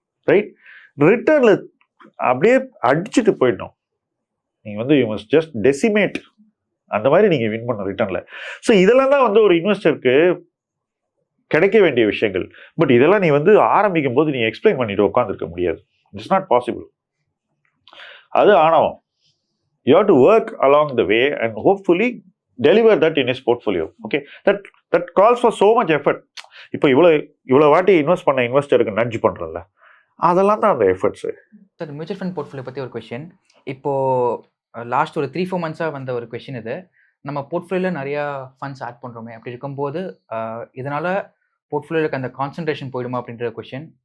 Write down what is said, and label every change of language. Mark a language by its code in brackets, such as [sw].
[ta] Right, ரிட்டர்னில் அப்படியே அடிச்சுட்டு போயிடணும். நீங்கள் வந்து [en] you must just decimate, [ta] அந்த மாதிரி நீங்கள் வின் பண்ணணும் ரிட்டர்னில். ஸோ இதெல்லாம் தான் வந்து ஒரு இன்வெஸ்டருக்கு கிடைக்க வேண்டிய விஷயங்கள். பட் இதெல்லாம் நீ வந்து ஆரம்பிக்கும் போது நீ எக்ஸ்பிளைன் பண்ணிட்டு உட்காந்துருக்க முடியாது. [en] It's not possible. [ta] அது ஆணவம். [en] You have to work along the way and hopefully deliver that in his portfolio. Okay, that calls for so much effort. [ta] இப்போ இவ்வளோ வாட்டி இன்வெஸ்ட் பண்ண இன்வெஸ்டருக்கு நட்ஜ் பண்ணுறோம்ல, அதெல்லாம் தான் அந்த efforts. Sir, mutual fund portfolio பற்றி ஒரு கொஷின். இப்போ லாஸ்ட் ஒரு 3-4 மந்த்ஸாக வந்த ஒரு கொஷின் இது. நம்ம போர்ட்ஃபோலியோவில் நிறையா ஃபண்ட்ஸ் ஆட் பண்ணுறோமே, அப்படி இருக்கும்போது இதனால் போர்ட்ஃபோலியோக்கு அந்த கான்சன்ட்ரேஷன் போயிடுமா அப்படின்ற கொஷின்.